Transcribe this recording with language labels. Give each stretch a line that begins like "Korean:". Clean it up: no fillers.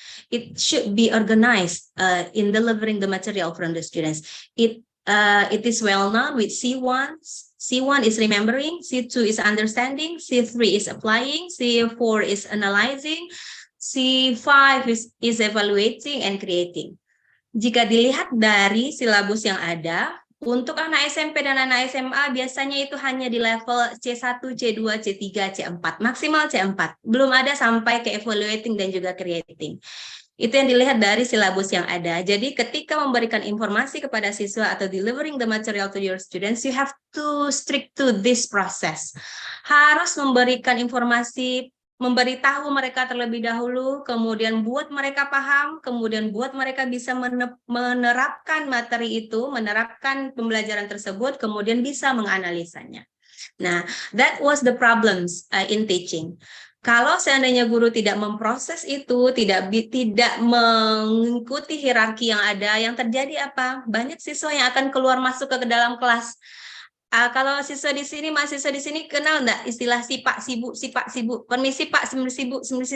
English: It should be organized in delivering the material from the students. It is well known with C1. C1 is remembering, C2 is understanding, C3 is applying, C4 is analyzing, C5 is evaluating and creating.
Indonesian: Jika dilihat dari silabus yang ada, untuk anak SMP dan anak SMA biasanya itu hanya di level C1, C2, C3, C4, maksimal C4. Belum ada sampai ke evaluating dan juga creating. Itu yang dilihat dari silabus yang ada. Jadi ketika memberikan informasi kepada siswa atau
English: delivering the material to your students, you have to stick to this process.
Indonesian: Harus memberikan informasi, memberitahu mereka terlebih dahulu, kemudian buat mereka paham, kemudian buat mereka bisa menerapkan materi itu, menerapkan pembelajaran tersebut, kemudian bisa menganalisanya.
English: Nah, that was the problems in teaching.
Indonesian: Kalau seandainya guru tidak memproses itu, tidak mengikuti hierarki yang ada, yang terjadi apa? Banyak siswa yang akan keluar masuk ke dalam kelas. Kalau siswa di sini, mahasiswa di sini kenal enggak istilah si Pak sibuk, permisi Pak, sibuk.